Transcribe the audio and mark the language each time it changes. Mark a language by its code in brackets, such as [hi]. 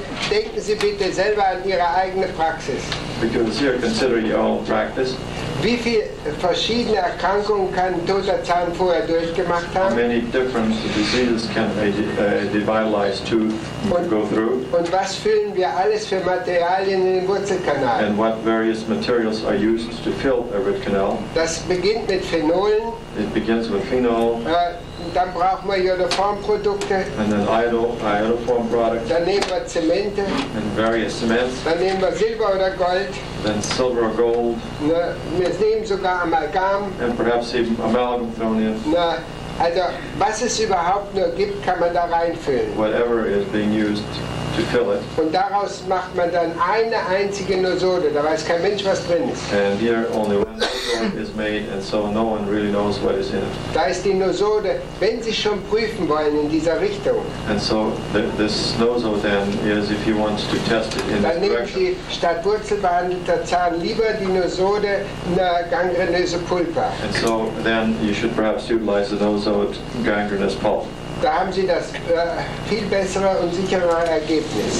[de] Denken Sie bitte selber an Ihre eigene Praxis. [en] Because here, consider your own practice. [de] Wie viele verschiedene Erkrankungen kann ein toter Zahn vorher durchgemacht [en] How [de] haben? [en] many different diseases can a devitalized tooth go through? [de] Und was füllen wir alles für Materialien in den Wurzelkanal? [en] And what various materials are used to fill a root canal? [de] Das beginnt mit Phenolen, [en] It begins with phenol, [de] dann brauchen wir Iodoformprodukte, [en] and then iodoform products, [de] dann nehmen wir Zemente, [en] and various cements, [de] dann nehmen wir Silber oder Gold, [en] then silver or gold, [de] wir nehmen sogar Amalgam. [en] and perhaps even amalgam thrown in. [de] Also was es überhaupt nur gibt, kann man da reinfüllen. [en] Whatever is being used to fill it. [de] Und daraus macht man dann eine einzige Nosode, da weiß kein Mensch, was drin ist. [en] And here only one nosode is made, and so no one really knows what is in it. [de] Da ist die Nosode, wenn Sie schon prüfen wollen in dieser Richtung, [en] And so this nosode then is, if you want to test it in [de] dann [en] this [de] nehmen [en] direction, [de] Sie statt wurzelbehandelter Zahn lieber die Nosode eine gangrenöse Pulpa. [en] and so then you should perhaps utilize the nosode gangrenous pulp. [de] Da haben Sie das viel bessere und sichere Ergebnis.